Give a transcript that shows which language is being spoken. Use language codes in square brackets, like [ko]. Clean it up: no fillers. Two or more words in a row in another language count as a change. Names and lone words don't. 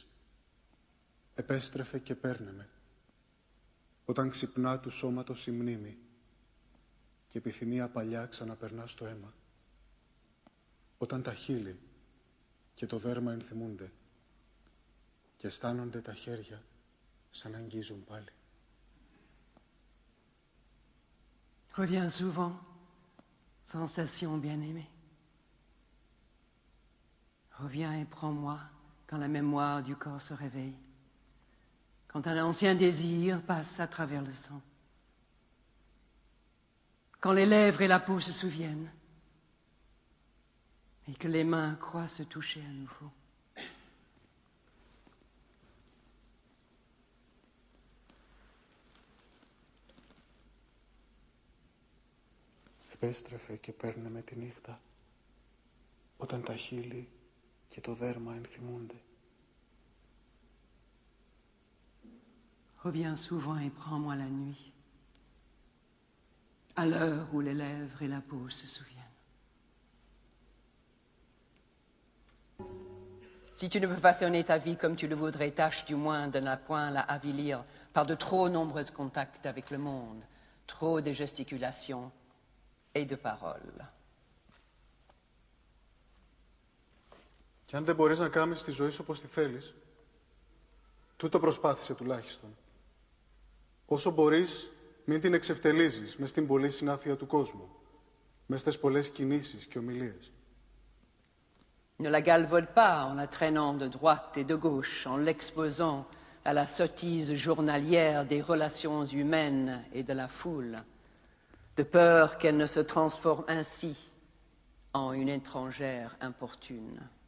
[el] Επέστρεφε και παίρναμε. Όταν ξυπνά του σώματος η μνήμη και επιθυμία παλιά ξαναπερνά στο αίμα. Όταν τα χείλη και το δέρμα ενθυμούνται και αισθάνονται τα χέρια σαν να αγγίζουν πάλι. [fr] Reviens souvent, sensation bien-aimée. Reviens et prends-moi quand la mémoire du corps se réveille, quand un ancien désir passe à travers le sang, quand les lèvres et la peau se souviennent, et que les mains croient se toucher à nouveau. [el] Επέστρεφε και παίρνε με τη νύχτα, όταν τα χείλη και το δέρμα ενθυμούνται. [fr] Reviens souvent et prends-moi la nuit, à l'heure où les lèvres et la peau se souviennent. Si tu ne peux façonner ta vie comme tu le voudrais, tâche du moins de ne point la avilir par de trop nombreux contacts avec le monde, trop de gesticulations et de paroles. [el] Κι αν δεν μπορείς να κάνεις τη ζωή σου όπως τη θέλεις, τούτο προσπάθησε τουλάχιστον. Όσο μπορείς, μην την εξευτελίζεις μες στην πολλή συνάφεια του κόσμου, μες στις πολλές κινήσεις και ομιλίες. [fr] Ne la galvaude pas en la traînant de droite et de gauche, en l'exposant à la sottise journalière des relations humaines et de la foule, de peur qu'elle ne se transforme ainsi en une étrangère importune.